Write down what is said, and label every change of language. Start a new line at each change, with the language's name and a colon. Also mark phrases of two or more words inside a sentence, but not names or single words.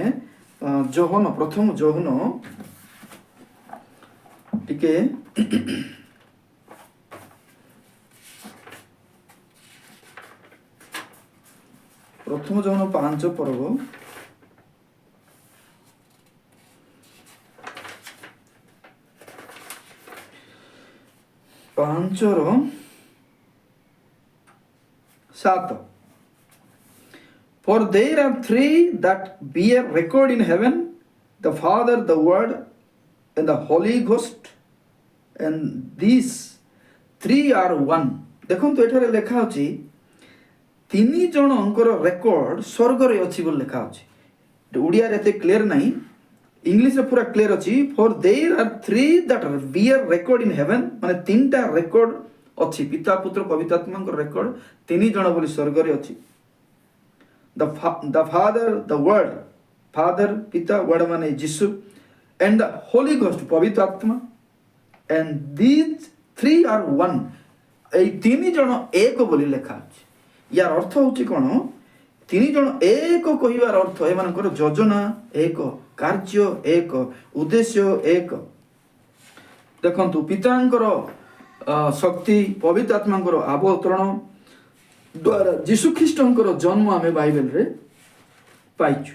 Odia: ଜହନ, ପ୍ରଥମ ଜହନ ଟିକେ ପ୍ରଥମ ଜହନ 5 ପର୍ବ 5:7।
English: For there are 3 that bear record in heaven, the Father, the Word, and the Holy Ghost, and these 3 are one।
Odia: ଦେଖନ୍ତୁ ଏଠାରେ ଲେଖା ଅଛି 3 ଜଣଙ୍କର ରେକର୍ଡ ସ୍ୱର୍ଗରେ ଅଛି ବୋଲି ଲେଖା ଅଛି। ଓଡ଼ିଆରେ ଏତେ କ୍ଲିୟର ନାହିଁ, ଇଂଲିଶରେ ପୁରା କ୍ଲିୟର ଅଛି।
English: For there are 3 that bear record in heaven,
Odia: ମାନେ 3ଟା ରେକର୍ଡ ଅଛି, ପିତା ପୁତ୍ର ପବିତ୍ର ଆତ୍ମାଙ୍କର ରେକର୍ଡ 3 ଜଣ ବୋଲି ସ୍ୱର୍ଗରେ ଅଛି।
English: the Father, the Word, Father ପିତା, Word
Odia: ମାନେ ଯୀଶୁ,
English: and the Holy Ghost
Odia: ପବିତ୍ର ଆତ୍ମା,
English: and these 3 are one।
Odia: ଏଇ 3 ଜଣ ଏକ ବୋଲି ଲେଖା ଅଛି। ୟାର ଅର୍ଥ ହେଉଛି କ'ଣ? 3 ଜଣ ଏକ କହିବାର ଅର୍ଥ ଏମାନଙ୍କର ଯୋଜନା ଏକ, କାର୍ଯ୍ୟ ଏକ, ଉଦ୍ଦେଶ୍ୟ ଏକ। ଦେଖନ୍ତୁ ପିତାଙ୍କର ଶକ୍ତି, ପବିତ୍ର ଆତ୍ମାଙ୍କର ଅବତରଣ ଦ୍ୱାରା ଯୀଶୁଖ୍ରୀଷ୍ଟଙ୍କର ଜନ୍ମ ଆମେ ବାଇବେଲରେ ପାଇଛୁ।